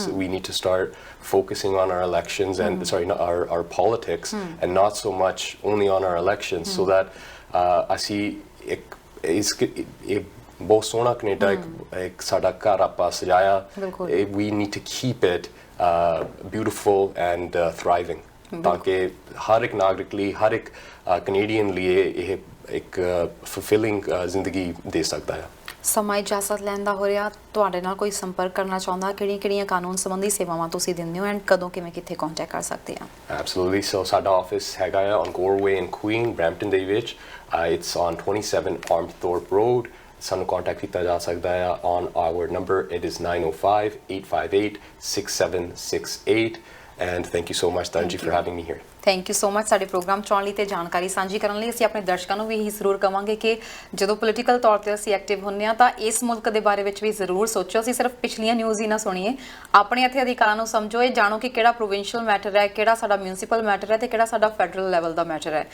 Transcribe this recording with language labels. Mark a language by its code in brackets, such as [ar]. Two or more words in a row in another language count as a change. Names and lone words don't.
[en] We need to start focusing on our elections and our politics and not so much only on our elections, so that [pa] ਅਸੀਂ ਇੱਕ ਬਹੁਤ ਸੋਹਣਾ ਕੈਨੇਡਾ ਇੱਕ ਸਾਡਾ ਘਰ ਆਪਾਂ ਸਜਾਇਆ, [en] we need to keep it beautiful and thriving, [pa] ਤਾਂ ਕਿ ਹਰ ਇੱਕ ਨਾਗਰਿਕ ਲਈ, ਹਰ ਇੱਕ ਕੈਨੇਡੀਅਨ ਲਈ ਇਹ ਇੱਕ fulfilling ਜ਼ਿੰਦਗੀ ਦੇ ਸਕਦਾ ਹੈ। ਸਮਾਂ ਇਜਾਜ਼ਤ ਲੈਣ ਦਾ ਹੋ ਰਿਹਾ, ਤੁਹਾਡੇ ਨਾਲ ਕੋਈ ਸੰਪਰਕ ਕਰਨਾ ਚਾਹੁੰਦਾ, ਕਿਹੜੀਆਂ ਕਾਨੂੰਨ ਸੰਬੰਧੀ ਸੇਵਾਵਾਂ ਤੁਸੀਂ ਦਿੰਦੇ ਹੋ ਐਂਡ ਕਦੋਂ ਕਿਵੇਂ ਕਿੱਥੇ ਕੰਟੈਕਟ ਕਰ ਸਕਦੇ ਆ? [en] Absolutely. So [pa] ਸਾਡਾ ਆਫਿਸ ਹੈਗਾ ਆ [en] on Goreway and Queen, [pa] Brampton ਦੇ ਵਿੱਚ, [en] it's on 27 Armthorpe Road. [pa] ਸਾਨੂੰ ਕੰਟੈਕਟ ਕੀਤਾ ਜਾ ਸਕਦਾ ਆ [en] on our number, it is 905-858-6768, and thank you so much Tanji for having me here. thank you so much [pa] ਸਾਡੇ ਪ੍ਰੋਗਰਾਮ 'ਚ ਆਉਣ ਲਈ ਤੇ ਜਾਣਕਾਰੀ ਸਾਂਝੀ ਕਰਨ ਲਈ। ਅਸੀਂ ਆਪਣੇ ਦਰਸ਼ਕਾਂ ਨੂੰ ਵੀ ਇਹੀ ਜ਼ਰੂਰ ਕਵਾਂਗੇ ਕਿ ਜਦੋਂ ਪੋਲੀਟੀਕਲ ਤੌਰ ਤੇ ਅਸੀਂ ਐਕਟਿਵ ਹੁੰਦੇ ਹਾਂ ਤਾਂ ਇਸ ਮੁਲਕ ਦੇ ਬਾਰੇ ਵਿੱਚ ਵੀ ਜ਼ਰੂਰ ਸੋਚੋ। ਅਸੀਂ ਸਿਰਫ ਪਿਛਲੀਆਂ ਨਿਊਜ਼ ਹੀ ਨਾ ਸੁਣੀਏ, ਆਪਣੇ ਇੱਥੇ ਅਧਿਕਾਰਾਂ ਨੂੰ ਸਮਝੋ, ਇਹ ਜਾਣੋ ਕਿ ਕਿਹੜਾ [en] provincial matter [pa] ਹੈ, ਕਿਹੜਾ ਸਾਡਾ [en] municipal matter [pa] ਹੈ ਤੇ ਕਿਹੜਾ ਸਾਡਾ [en] federal level [pa] ਦਾ ਮੈਟਰ ਹੈ।